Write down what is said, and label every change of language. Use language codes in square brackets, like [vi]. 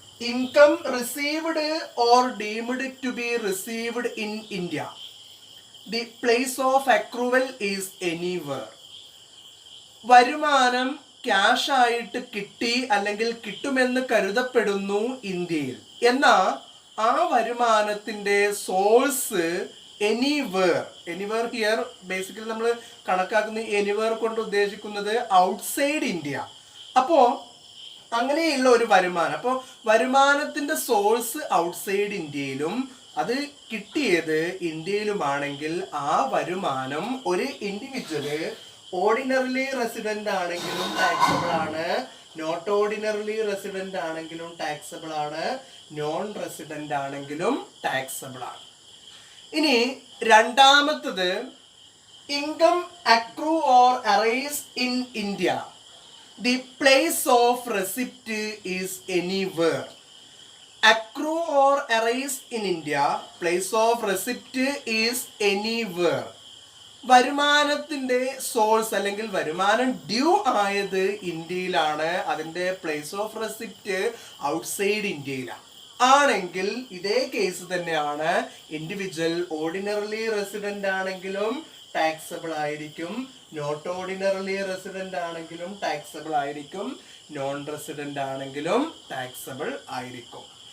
[en] Income received or deemed to be received in India. The place of accrual is anywhere. [ml] വരുമാനം cash ആയിട്ട് കിട്ടി അല്ലെങ്കിൽ കിട്ടുമെന്ന് കരുതപ്പെടുന്നു ഇന്ത്യയിൽ. എന്നാൽ ആ വരുമാനത്തിൻ്റെ സോഴ്സ് [en] anywhere here basically [ml] നമ്മൾ കണക്കാക്കുന്ന എനിവേർ കൊണ്ട് ഉദ്ദേശിക്കുന്നത് ഔട്ട്സൈഡ് ഇന്ത്യ. അപ്പോൾ അങ്ങനെയുള്ള ഒരു വരുമാനം, അപ്പോൾ വരുമാനത്തിൻ്റെ സോഴ്സ് ഔട്ട്സൈഡ് ഇന്ത്യയിലും അത് കിട്ടിയത് ഇന്ത്യയിലുമാണെങ്കിൽ ആ വരുമാനം ഒരു ഇൻഡിവിജ്വല് ഓർഡിനറിലി റെസിഡൻ്റ് ആണെങ്കിലും ടാക്സബിൾ ആണ്, നോട്ട് ഓർഡിനറിലി റെസിഡൻ്റ് ആണെങ്കിലും ടാക്സബിൾ ആണ്, നോൺ റെസിഡൻ്റ് ആണെങ്കിലും ടാക്സബിൾ ആണ്. ഇനി രണ്ടാമത്തത്, [en] Income accrue or arise in India. The place of receipt is anywhere. Accrue or arise in India. Place of receipt is anywhere. [ml] വരുമാനത്തിൻ്റെ source അല്ലെങ്കിൽ വരുമാനം ഡ്യൂ ആയത് ഇന്ത്യയിലാണ്, അതിൻ്റെ പ്ലേസ് ഓഫ് റെസിപ്റ്റ് ഔട്ട്സൈഡ് ഇന്ത്യയിലാണ്. ആണെങ്കിൽ ഇതേ കേസ് തന്നെയാണ് ഇൻഡിവിജ്വൽ ഓർഡിനറിലി റെസിഡൻ്റ് ആണെങ്കിലും ടാക്സബിൾ ആയിരിക്കും, നോട്ട് ഓർഡിനറിലി റെസിഡൻ്റ് ആണെങ്കിലും ടാക്സബിൾ ആയിരിക്കും, നോൺ റെസിഡൻ്റ് ആണെങ്കിലും ടാക്സബിൾ ആയിരിക്കും.